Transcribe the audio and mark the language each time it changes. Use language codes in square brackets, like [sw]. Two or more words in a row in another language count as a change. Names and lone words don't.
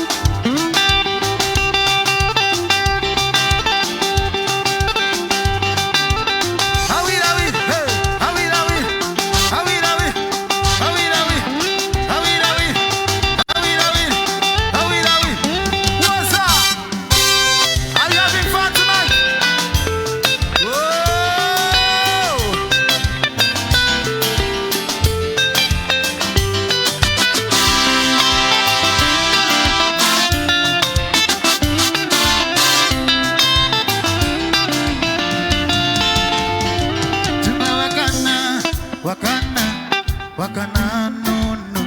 [ny] Awira awiri Hey Awira awiri Awira awiri Awira awiri Awira awiri Awira awiri Awira awiri [en] What's up? Are you having fun tonight? Whoa! [ny] Tuma wakana, wakana, wakana [en] no no.